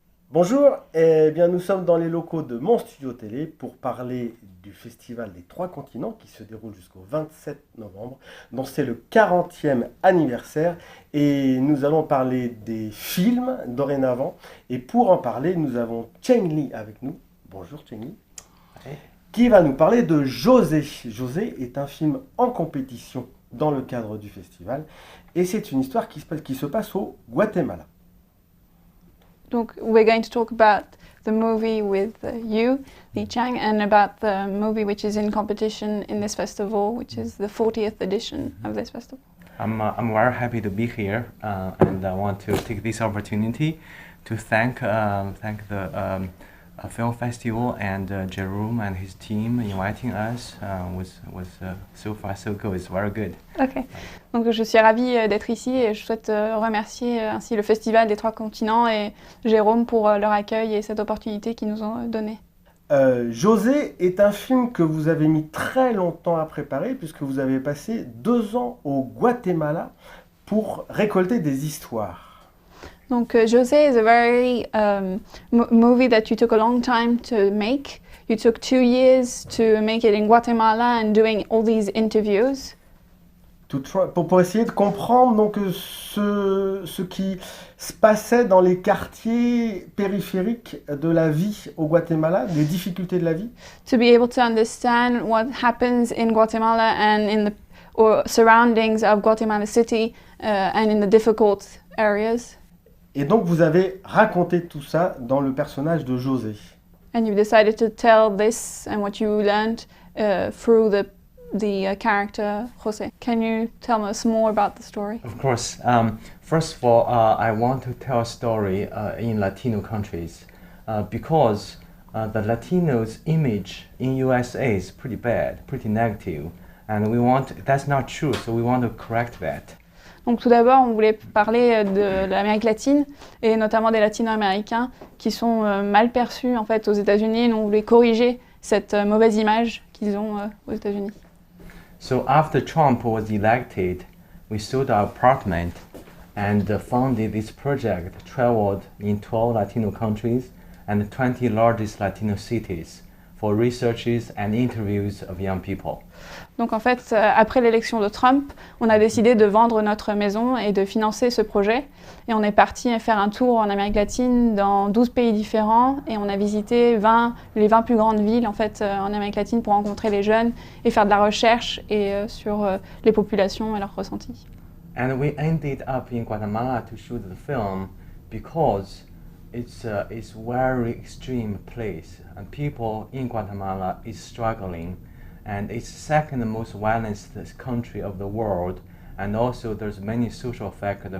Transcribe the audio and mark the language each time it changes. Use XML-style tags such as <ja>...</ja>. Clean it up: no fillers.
<fr>Bonjour, eh bien nous sommes dans les locaux de mon studio télé pour parler du festival des Trois Continents qui se déroule jusqu'au 27 novembre, dont c'est le 40e anniversaire et nous allons parler des films dorénavant et pour en parler nous avons Cheng Li avec nous. Bonjour Cheng Li. Qui va nous parler de José. José est un film en compétition dans le cadre du festival et c'est une histoire qui se passe au Guatemala.</fr> <en>Donc, we're going to talk about the movie with you, Li Cheng, and about the movie which is in competition in this festival, which is the 40th edition of this festival. I'm very happy to be here, and I want to take this opportunity to thank the film festival and Jerome and his team inviting us. Was so far so good. It's very good. Ok.</en> <fr>Donc je suis ravie d'être ici et je souhaite remercier ainsi le Festival des Trois Continents et Jérôme pour leur accueil et cette opportunité qu'ils nous ont donnée. José est un film que vous avez mis très longtemps à préparer puisque vous avez passé 2 ans au Guatemala pour récolter des histoires.</fr> <en>Donc José is a very movie that you took a long time to make. You took 2 years to make it in Guatemala and doing all these interviews.</en> <fr>Pour essayer de comprendre donc ce qui se passait dans les quartiers périphériques de la vie au Guatemala, des difficultés de la vie.</fr> <en>To be able to understand what happens in Guatemala and in the surroundings of Guatemala City and in the difficult areas.</en> <fr>Et donc vous avez raconté tout ça dans le personnage de José.</fr> <en>And you've decided to tell this and what you learned through the character José. Can you tell us more about the story? Of course. First of all, I want to tell a story in Latino countries because the Latinos' image in USA is pretty bad, pretty negative, and that's not true. So we want to correct that.</en> <fr>Donc tout d'abord, on voulait parler de l'Amérique latine et notamment des Latino-américains qui sont mal perçus en fait aux États-Unis. On voulait corriger cette mauvaise image qu'ils ont aux États-Unis.</fr> <en>So after Trump was elected, we sold our apartment and funded this project, traveled in 12 Latino countries and the 20 largest Latino cities for researches and interviews of young people.</en> <fr>Donc en fait, après l'élection de Trump, on a décidé de vendre notre maison et de financer ce projet. Et on est parti faire un tour en Amérique latine dans 12 pays différents et on a visité les 20 plus grandes villes en fait, en Amérique latine pour rencontrer les jeunes et faire de la recherche sur les populations et leurs ressentis.</fr> <en>And we ended up in Guatemala to shoot the film because it's a very extreme place and people in Guatemala is struggling. And it's the second most violent country of the world, and also there's many social factors.</en>